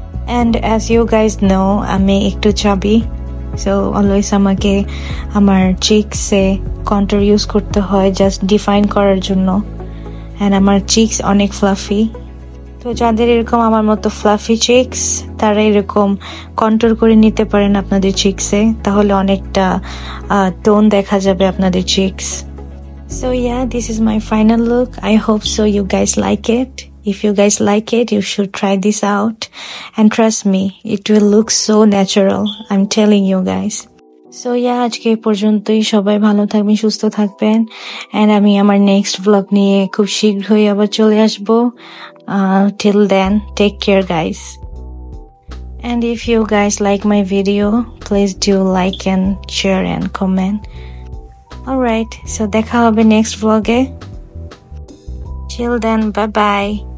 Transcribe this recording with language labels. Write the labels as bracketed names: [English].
[English] and as you guys know [Bangla] আমি একটু চাবি, সো অলওয়েজ আমাকে আমার চিকসে কন্ট্যুর ইউজ করতে হয় জাস্ট ডিফাইন করার জন্য। অ্যান্ড আমার চিকস অনেক ফ্লাফি, তো যাদের এরকম আমার মতো ফ্লাফি চিকস তারা এরকম কন্ট্যুর করে নিতে পারেন আপনাদের চিকসে, তাহলে অনেকটা টোন দেখা যাবে আপনাদের Cheeks. [English] So this is my final look. I hope so you guys like it. If you guys like it, you should try this out. And trust me, it will look so natural. I'm telling you guys. [Bangla] So আজকে এই পর্যন্তই। সবাই ভালো থাকবেন, সুস্থ থাকবেন। And আমি আমার নেক্সট ব্লগ নিয়ে খুব শীঘ্রই আবার চলে আসবো। [English] Till then, take care guys. And if you guys like my video, please do like and share and comment. Alright, so [Bangla] দেখা হবে [English] next vlog. Till then, bye bye.